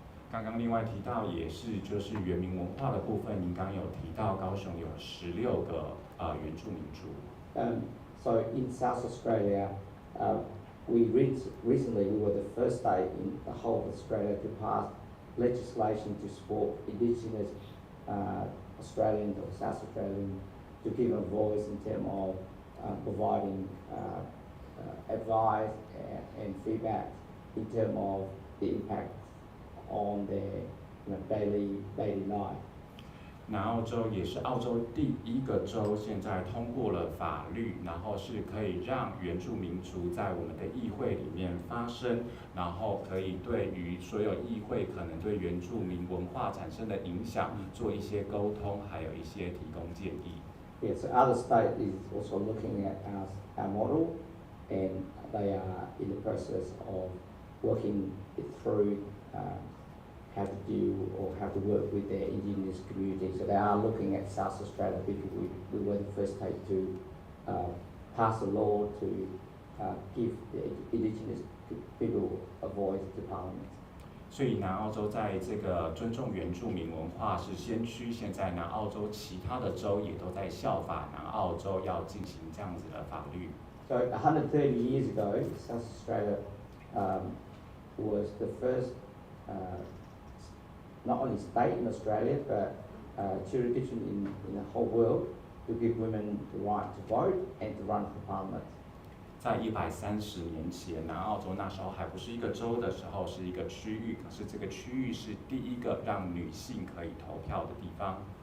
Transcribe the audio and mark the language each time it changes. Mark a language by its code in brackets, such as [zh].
[zh] 刚刚另外提到也是就是原民文化的部分，您刚刚有提到高雄有16个原住民族。 [en] So in South Australia, we recently were the first state in the whole of Australia to pass legislation to support Indigenous Australians or South Australians to give a voice in terms of providing advice and feedback in terms of the impact on their daily life. [zh] 南澳洲也是澳洲第一个州，现在通过了法律，然后是可以让原住民族在我们的议会里面发声，然后可以对于所有议会可能对原住民文化产生的影响做一些沟通，还有一些提供建议。 [en] Yes, so other state is also looking at our model, and they are in the process of working it through. How to deal or how to work with their indigenous community. So they are looking at South Australia because we were the first state to pass a law to give the indigenous people a voice to Parliament. [zh] 所以南澳洲在这个尊重原住民文化是先驱，现在南澳洲其他的州也都在效法南澳洲要进行这样子的法律。 [en] So 130 years ago, South Australia was the first not only state in Australia, but jurisdiction in the whole world to give women the right to vote and to run for Parliament. [zh] 在130年前，南澳洲那时候还不是一个州的时候，是一个区域，可是这个区域是第一个让女性可以投票的地方。